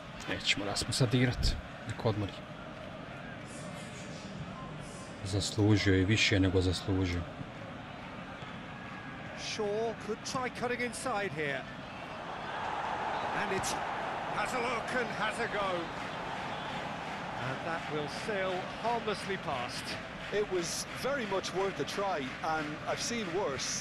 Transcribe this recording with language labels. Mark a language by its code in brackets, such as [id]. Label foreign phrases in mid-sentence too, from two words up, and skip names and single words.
[hr] Nećemo rasposadirat. Nek odmori. Zaslužio i više nego zaslužio. [en] Shaw could try cutting inside here. And it has a look and has a go. And that will sail harmlessly past. It was very much worth a try, and I've seen worse.